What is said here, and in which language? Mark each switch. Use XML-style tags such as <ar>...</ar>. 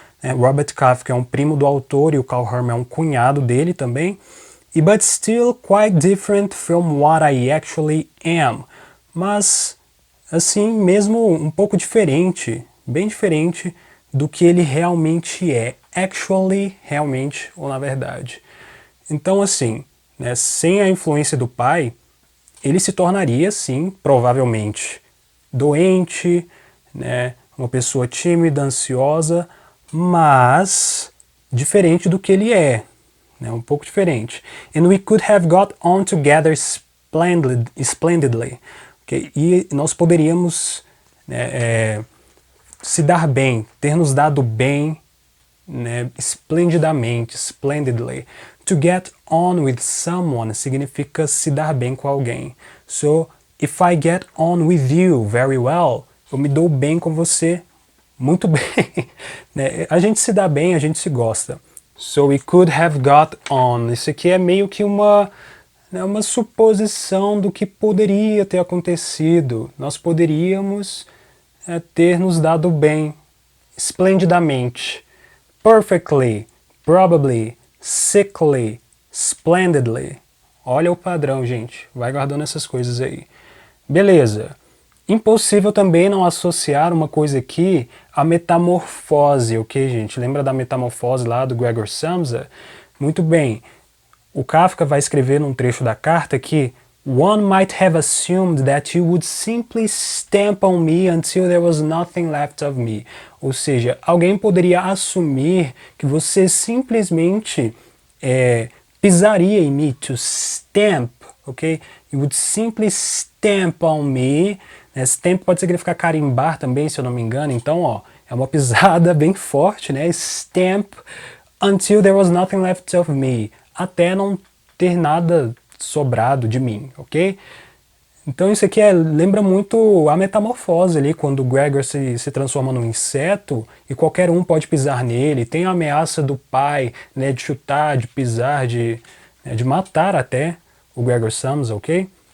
<pt>Robert Kafka é um primo do autor e o Carl Herman é um cunhado dele também.</pt> <en>But still quite different from what I actually am.</en> <pt>Mas, assim, mesmo um pouco diferente, bem diferente do que ele realmente é. Actually, realmente, ou na verdade. Então, assim, né, sem a influência do pai, ele se tornaria, sim, provavelmente, doente, né, uma pessoa tímida, ansiosa, mas diferente do que ele é, né, um pouco diferente.</pt> <en>And we could have got on together splendidly. Okay?</en> <pt>E nós poderíamos, né, se dar bem, ter nos dado bem, né, esplendidamente, splendidly.</pt> <en>To get on with someone</en> <pt>significa se dar bem com alguém.</pt> <en>So, if I get on with you very well,</en> <pt>eu me dou bem com você muito bem.</pt> <en>Né?</en> <pt>A gente se dá bem, a gente se gosta.</pt> <en>So, we could have got on.</en> <pt>Isso aqui é meio que uma suposição do que poderia ter acontecido. Nós poderíamos ter nos dado bem. esplendidamente.</pt> <en>Perfectly, probably, sickly, splendidly.</en> <pt>Olha o padrão, gente. Vai guardando essas coisas aí. Beleza. Impossível também não associar uma coisa aqui à metamorfose, ok, gente? Lembra da metamorfose lá do Gregor Samsa? Muito bem. O Kafka vai escrever num trecho da carta que</pt> <en>"One might have assumed that you would simply stamp on me until there was nothing left of me."</en> <pt>Ou seja, alguém poderia assumir que você simplesmente pisaria em mim, to stamp, ok?</pt> <en>You would simply stamp on me.</en> <pt>Stamp pode significar carimbar também, se eu não me engano. Então, ó, é uma pisada bem forte, né?</pt> <en>Stamp until there was nothing left of me.</en> <pt>Até não ter nada sobrado de mim, ok? Então isso aqui lembra muito a metamorfose ali, quando o Gregor se transforma num inseto e qualquer um pode pisar nele. Tem a ameaça do pai, né, de chutar, de pisar, de matar até o Gregor Samsa, ok?</pt>